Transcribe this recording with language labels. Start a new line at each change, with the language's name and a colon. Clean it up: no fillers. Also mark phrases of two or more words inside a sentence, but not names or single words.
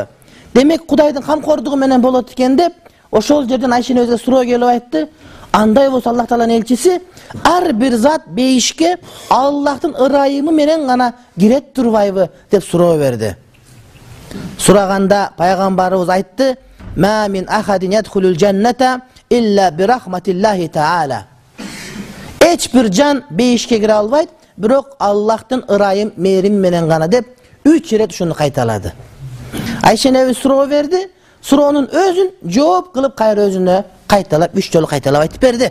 Kyrgyz: Демек Кудайдын камкордугу менен болот экен деп, ошол жерден Айша энебизге суроо келип айтты: "Андай болсо Аллах Тааланын элчиси, ар бир зат бейишке Аллахтын ырайымы менен гана кирет турбайбы?" деп суроо берди. Сураганда пайгамбарыбыз айтты:
Arabic: "ما من أحد يدخل الجنة إلا برحمة الله تعالى."
Kyrgyz: Эч бир жан бейишке кире албайт, бирок Аллахтын ырайым, мээрим менен гана деп 3 ирет ушуну кайталады. Айша энебиз суроо берди, суроонун өзүн жооп кылып кайра өзүнө кайталап 3 жолу кайталап айтып берди.